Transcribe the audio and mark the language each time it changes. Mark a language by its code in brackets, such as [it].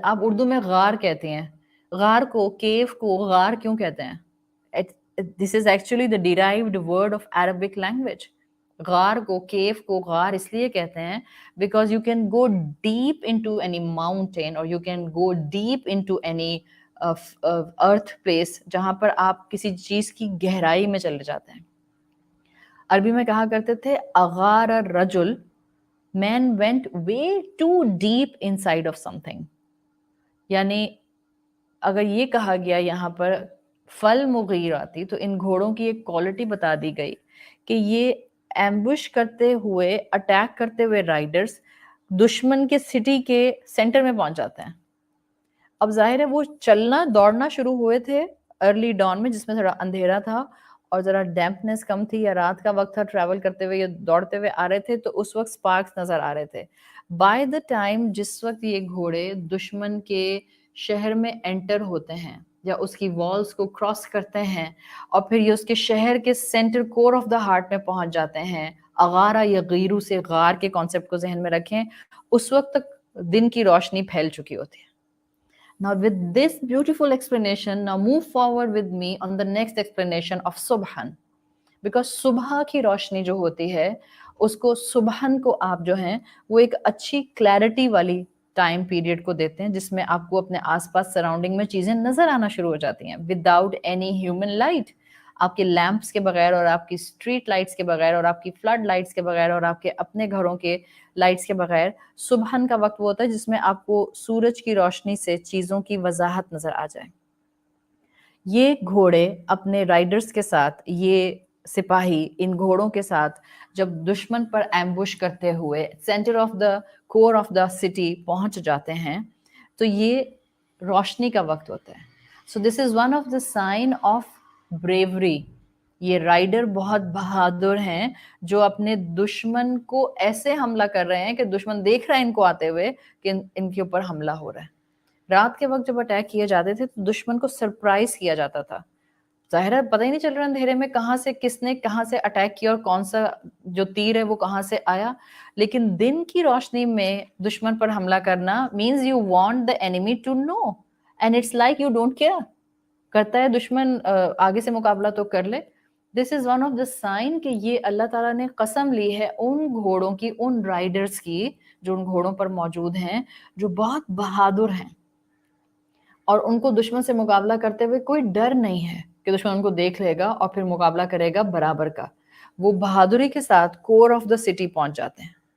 [ur] آپ اردو میں غار کہتے ہیں، غار کو، کیف کو غار کیوں کہتے ہیں؟ [en] This is actually the derived word of Arabic language. [ur] غار کو، کیف کو غار اس لیے کہتے ہیں [en] because you can go deep into any mountain or you can go deep into any earth place [ur] جہاں پر آپ کسی چیز کی گہرائی میں چلے جاتے ہیں. عربی میں کہا کرتے تھے اغار الرجل، [en] man went way too deep inside of something. [ur] یعنی اگر یہ کہا گیا یہاں پر فل مغیراتی تو ان گھوڑوں کی ایک کوالٹی بتا دی گئی کہ یہ ایمبوش کرتے ہوئے، اٹیک کرتے ہوئے رائڈرز دشمن کے سٹی کے سینٹر میں پہنچ جاتے ہیں. اب ظاہر ہے وہ چلنا دوڑنا شروع ہوئے تھے ارلی ڈان میں جس میں تھوڑا اندھیرا تھا اور ذرا ڈیمپنس کم تھی، یا رات کا وقت تھا، ٹریول کرتے ہوئے یا دوڑتے ہوئے آ رہے تھے تو اس وقت سپارکس نظر آ رہے تھے. [en] by the time [ur] جس وقت یہ گھوڑے دشمن کے شہر میں انٹر ہوتے ہیں یا اس کی والز کو کراس کرتے ہیں اور پھر یہ اس کے شہر کے centre cover of the heart میں پہنچ جاتے ہیں، اغارہ یا غیرو سے غار کے کانسیپٹ کو ذہن میں رکھیں، اس وقت تک دن کی روشنی پھیل چکی ہوتی ہے. [en] Now with this beautiful explanation, now move forward with me on the next explanation of Subhan. [ur] Because صبح کی روشنی جو ہوتی ہے اس کو صبحن کو آپ جو ہیں وہ ایک اچھی کلیرٹی والی ٹائم پیریڈ کو دیتے ہیں جس میں آپ کو اپنے آس پاس سراؤنڈنگ میں چیزیں نظر آنا شروع ہو جاتی ہیں [en] Without any human light. [ur] آپ کے لیمپس کے بغیر اور آپ کی اسٹریٹ لائٹس کے بغیر اور آپ کی فلڈ لائٹس کے بغیر اور آپ کے اپنے گھروں کے لائٹس کے بغیر صبحن کا وقت وہ ہوتا ہے جس میں آپ کو سورج کی روشنی سے چیزوں کی وضاحت نظر آ جائے. یہ گھوڑے اپنے رائڈرز کے ساتھ، یہ سپاہی ان گھوڑوں کے ساتھ جب دشمن پر ایمبوش کرتے ہوئے centre of the cover of the city پہنچ جاتے ہیں تو یہ روشنی کا وقت ہوتا ہے. [en] So this is one of the sign of bravery. [ur] یہ رائڈر بہت بہادر ہیں جو اپنے دشمن کو ایسے حملہ کر رہے ہیں کہ دشمن دیکھ رہا ہے ان کو آتے ہوئے کہ ان کے اوپر حملہ ہو رہا ہے. رات کے وقت جب اٹیک کیے جاتے تھے تو دشمن کو سرپرائز کیا جاتا تھا. ظاہر ہے پتہ ہی نہیں چل رہا اندھیرے میں کہاں سے کس نے کہاں سے اٹیک کیا اور کون سا جو تیر ہے وہ کہاں سے آیا. لیکن دن کی روشنی میں دشمن پر حملہ کرنا [en] means you want the enemy to know and it's like you don't care. [ur] کرتا ہے دشمن آگے سے مقابلہ تو کر لے. [en] this is one of the sign [ur] کہ یہ اللہ تعالیٰ نے قسم لی ہے ان گھوڑوں کی، ان رائڈرز کی جو ان گھوڑوں پر موجود ہیں جو بہت بہادر ہیں اور ان کو دشمن سے مقابلہ کرتے ہوئے کوئی ڈر نہیں ہے کہ دشمن ان کو دیکھ لے گا اور پھر مقابلہ کرے گا برابر کا. وہ بہادری کے ساتھ کور آف دا سٹی پہنچ جاتے ہیں